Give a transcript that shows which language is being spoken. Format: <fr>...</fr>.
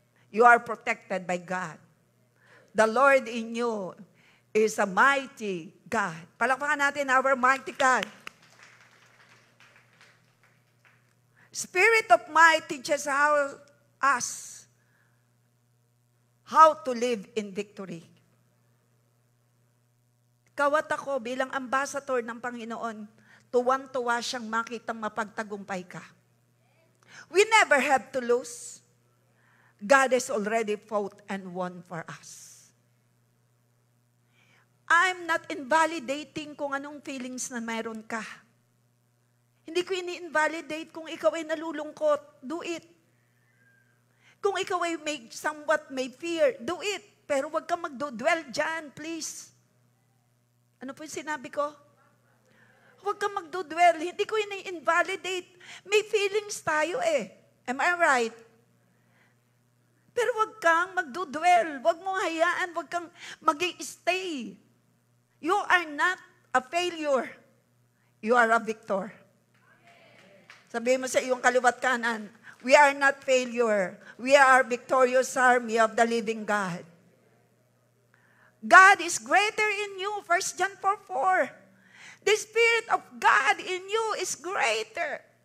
<en>You are protected by God. The Lord in you is a mighty God.</en> <tl>Palakpakan natin our mighty God.</tl> <en>Spirit of might teaches us how to live in victory.</en> <tl>Ikaw at ako bilang ambassador ng Panginoon, tuwang-tuwa siyang makitang mapagtagumpay ka.</tl> <en>We never have to lose. God has already fought and won for us.</en> <tl>I'm not invalidating kung anong feelings na mayroon ka. Hindi ko ini-invalidate kung ikaw ay nalulungkot. Do it. Kung ikaw ay somewhat may fear, do it. Pero huwag kang magdo-dwell dyan, please. Ano po yung sinabi ko? Huwag kang magdo-dwell. Hindi ko invalidate. May feelings tayo eh. Am I right? Pero huwag kang magdo-dwell. Huwag mong hayaan. Huwag kang mag-i-stay.</tl> <en>You are not a failure. You are a victor.</en> <tl>Sabihin mo sa iyong kaliwat kanan, we are not failure.</tl> <en>We are victorious army of the living God. God is greater in you. 1 John 4:4. The Spirit of God in you is greater.</en>